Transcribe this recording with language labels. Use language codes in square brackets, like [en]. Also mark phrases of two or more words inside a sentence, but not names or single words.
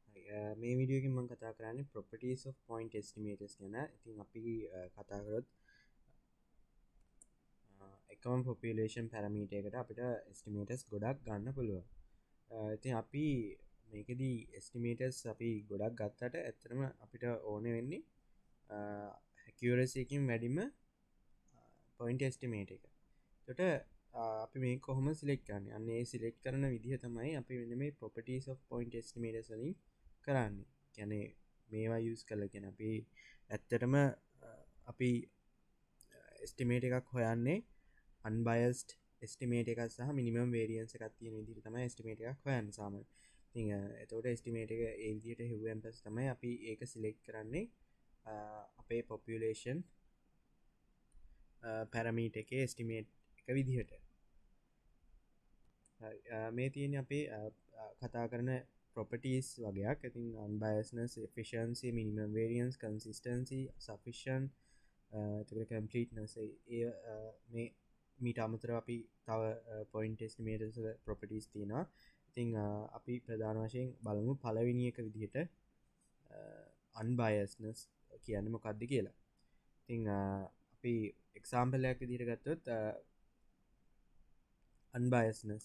[si] මේ වීඩියෝ එකෙන් මම කතා කරන්නේ [en] properties of point estimators [si] ගැන. ඉතින් අපි කතා කරොත් එකම [en] population parameter [si] එකට අපිට estimators ගොඩක් ගන්න පුළුවන්. ඉතින් අපි මේකෙදී estimators අපි ගොඩක් ගත්තට ඇත්තටම අපිට ඕනේ වෙන්නේ accuracy එකකින් වැඩිම [en] point estimate [si] එක. එතකොට අපි මේ කොහොම සිලෙක්ට් කරන්නේ? අන්න ඒ සිලෙක්ට් කරන විදිහ තමයි අපි මෙන්න මේ [en] properties of point estimators [si] වලින් කරන්නේ. කියන්නේ මේවා use කරලා කියන අපි ඇත්තටම අපි estimate එකක් හොයන්නේ [en] unbiased estimate [si] එකක් සහ [en] minimum variance [si] එකක් තියෙන විදිහට තමයි estimate එකක් හොයන්නේ සාමාන්‍යයෙන්. ඉතින් එතකොට estimate එක ඒ විදිහට හෙව්වෙන් පස්සේ තමයි අපි ඒක select කරන්නේ අපේ [en] population parameter [si] එකේ estimate එක විදිහට. මේ තියෙන්නේ අපේ කතා කරන properties වගේක්. [en] ඉතින් unbiasedness, efficiency, minimum variance, consistency, sufficient, [si] එතකොට completeness මේ මීට අමතරව අපි තව [en] point estimators [si] වල properties තියෙනවා. ඉතින් අපි ප්‍රධාන වශයෙන් බලමු පළවෙනි එක විදිහට unbiasedness කියන්නේ මොකක්ද කියලා. ඉතින් අපි example එකක් විදිහට ගත්තොත් unbiasedness.